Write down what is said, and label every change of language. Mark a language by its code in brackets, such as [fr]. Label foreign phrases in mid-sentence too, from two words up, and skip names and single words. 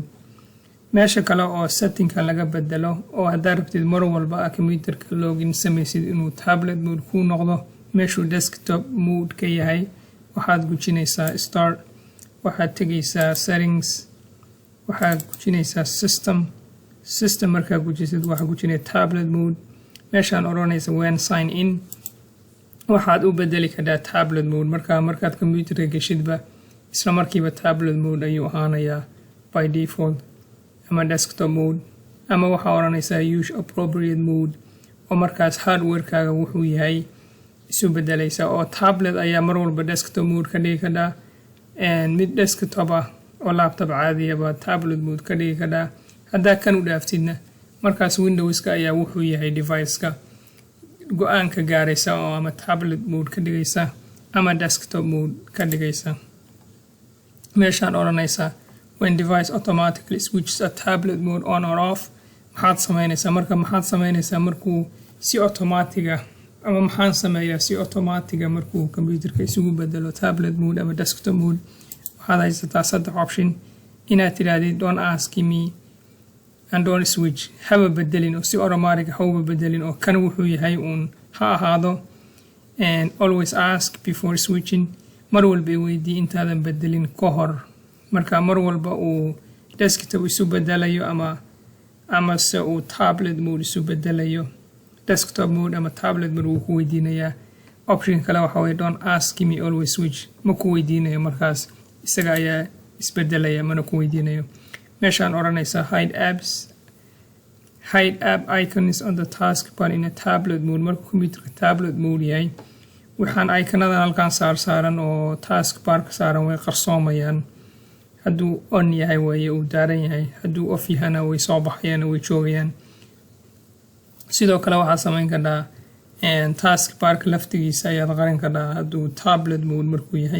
[so] meesha kale oo setting-ka laga bedelo oo haddaa rabtid mar walba computerka login samaysid inuu [en] tablet mode [so] ku noqdo meeshuu [en] desktop mode [so] ka yahay waxaad gujinaysaa start, waxaad tegaysaa settings, waxaad gujinaysaa system markaa gujisid waxaa gujinaya [en] tablet mode. [so] meeshaan oranaysa [en] when sign in [so] waxaad u bedeli kartaa [en] tablet mode. [so] markaad computerka geshidba isla markiiba [en] tablet mode [so] ayuu ahaanayaa [en] by default [so] ama [en] desktop mode [so] ama waxaa oranaysaa [en] use appropriate mode [so] oo markaas hardware-kaaga wuxuu yahay isu bedelaysa oo tablet ayaa mar walba [en] desktop mode [so] ka dhigi kartaa mid desktop ah oo laptop caadiya baa [en] tablet mode [so] ka dhigi kartaa. haddaa kan u dhaaftidna markaas Windows-ka ayaa wuxuu yahay device-ka go-aanka gaaraysa oo ama [en] tablet mode [so] ka dhigaysa ama [en] desktop mode [so] ka dhigaysa. meeshaan oranaysa [en] when device automatically switches a tablet mode on or off [so] maxaad samaynaysaa markuu si automatic ah ama maxaan sameeyaa si automatic ah markuu computerka isugu bedelo [en] tablet mode [so] ama [en] desktop mode. [so] waxaad haysataa saddex option inaad tirahdid [en] don't ask me and don't switch [so] haba bedelin oo si automatic haba bedelin oo kan wuxuu yahay uun ha ahaado [en] and always ask before switching [so] mar walba weydii intaadan bedelin ka hor. marka mar walba uu desktop isu bedelayo ama se uu [en] tablet mode [so] isu bedelayo [en] desktop mode [so] ama [en] tablet mode [so] wuu ku weydiinayaa. option kale waxa weeye [en] don't ask me always switch [so] ma ku weydiinayo markaas isaga ayaa isbedelaya mana ku weydiinayo. meeshaan oranaysa [en] hide app icons on the taskbar in a tablet mode. [so] markuu computerka [en] tablet mode [so] yahay waxaan icon-adan halkan saaran oo taskbar ka saaran way qarsoomayaan. hadduu on yahay waaye uu daaran yahay, hadduu off yahana way soo baxayaan way joogayaan. sidoo kale waxaad samayn kartaa taskbarka laftigiisa ayaad qarin kartaa hadduu [en] tablet mode [so] markuu yahay.